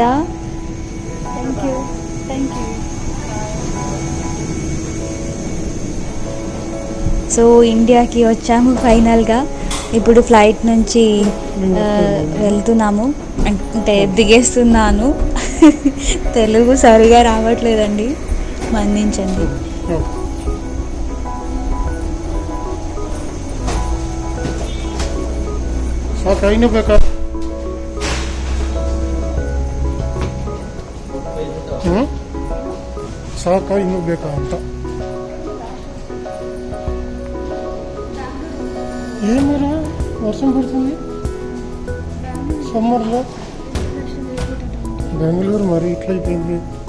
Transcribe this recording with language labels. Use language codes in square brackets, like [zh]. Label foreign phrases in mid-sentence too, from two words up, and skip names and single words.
[en] thank you. [te] సో ఇండియాకి వచ్చాము ఫైనల్గా. ఇప్పుడు ఫ్లైట్ నుంచి వెళ్తున్నాము. అంటే దిగేస్తున్నాను. తెలుగు సరిగా రావట్లేదండి, మన్నించండి. [kn] ಸಾಕು ಇನ್ನೂ ಬೇಕಾ? ಸಾಕ ಇನ್ನೂ ಬೇಕಾ ಅಂತ. [te] ఏమరా వర్షం పడుతుంది సమ్మర్లో. బెంగళూరు మరి ఇట్లయిపోయింది.